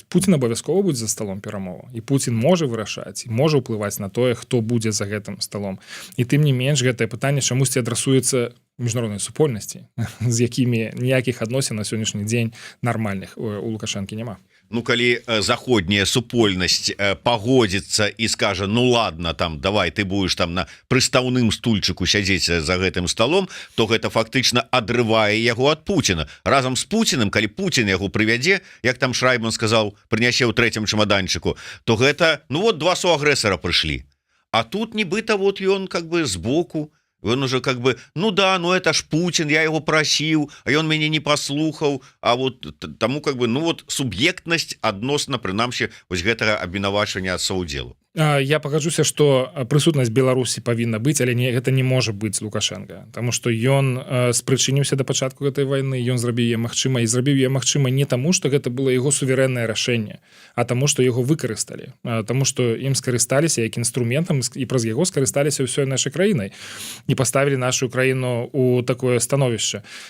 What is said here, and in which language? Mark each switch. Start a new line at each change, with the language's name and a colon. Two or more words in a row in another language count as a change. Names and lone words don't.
Belarusian: Путін абавязкова будзе за сталом перамоваў, і Путін можа вырашаць і можа ўплываць на тое, хто будзе за гэтым сталом. І тым не менш гэтае пытанне чамусьці адрасуецца міжнароднай супольнасці, з якімі ніякіх адносін на сённяшні дзень нармальных у Лукашэнкі няма. Ну калі заходняя супольнасць пагодзіцца і скажа
Russian: ну ладно там давай ты будешь там
Belarusian: на прыстаўным стульчыку сядзець за гэтым столом, то гэта фактычна адрывае яго ад Пуціна разам з Пуціным. Калі Пуцін яго прывядзе, як там Шрайбман сказаў, прынясе ў трэцім чамаданчыку, то гэта
Russian: ну вот
Belarusian: два суагрэсара прыйшлі, а тут нібыта вот ён
Russian: как бы
Belarusian: збоку.
Russian: Он уже как бы, ну да, ну это ж Путин, я его просил, а он меня не послухал, а вот тому как бы, ну вот субъектность
Belarusian: адносна прынамсі вось гэтага абвінавачвання саўдзелу. Я пагаджуся, што прысутнасць Беларусі павінна быць, але гэта не можа быць Лукашенко, таму што ён спрычыніўся да пачатку гэтай вайны, ён зрабіў яе магчыма, і зрабіў яе магчыма не таму, што гэта было яго суверэннае рашэнне, а таму, што яго выкарысталі, таму што ім скарысталіся як інструментам і праз яго скарысталіся ўсёй нашай краінай і паставілі нашу краіну ў такое становішча.